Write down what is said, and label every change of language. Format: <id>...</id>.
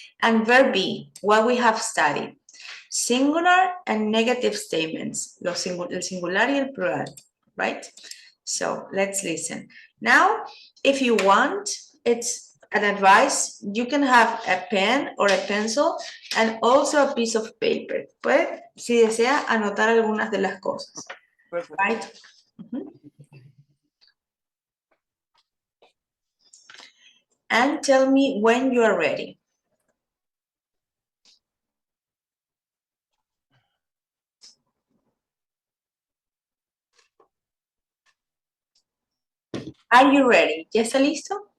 <en>And verb be, what we have studied. Singular and negative statements,</en> <es>el singular y el plural,</es> <en>right? So, let's listen. Now, if you want, it's an advice, you can have a pen or a pencil and also a piece of paper.</en> <es>Puede, si desea, anotar algunas de las cosas. Right?</es> <en>and tell me when you are ready. Are you ready?</en> <es>¿Ya está listo?</es>